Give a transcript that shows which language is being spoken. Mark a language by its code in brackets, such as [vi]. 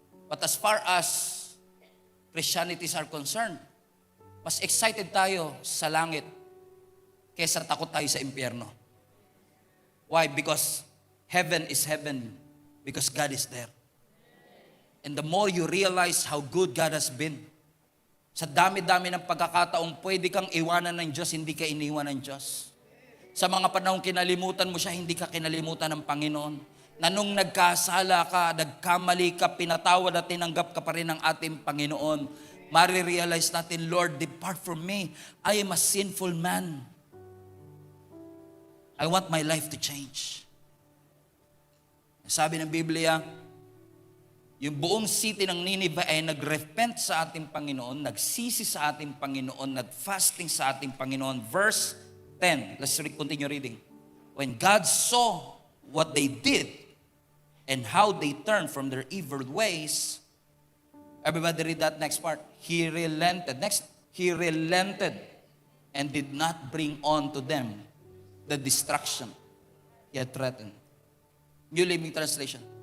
[en] But as far as Christianities are concerned, [tl] mas excited tayo sa langit kaysa takot tayo sa impyerno. [en] Why? Because heaven is heaven because God is there. And the more you realize how good God has been, [tl] sa dami-dami ng pagkakataong pwede kang iwanan ng Diyos, hindi ka iniwan ng Diyos. Sa mga panahong kinalimutan mo siya, hindi ka kinalimutan ng Panginoon. Na nung nagkasala ka, nagkamali ka, pinatawad at tinanggap ka pa rin ng ating Panginoon, marirealize natin, [en] Lord, depart from me. I am a sinful man. I want my life to change. [tl] Sabi ng Biblia, yung buong city ng Nineveh ay nagrepent sa ating Panginoon, nagsisi sa ating Panginoon, nagfasting sa ating Panginoon. [en] Verse 10, let's continue reading. When God saw what they did and how they turned from their evil ways, everybody read that next part. He relented. Next, he relented and did not bring on to them the destruction he had threatened. New Living Translation.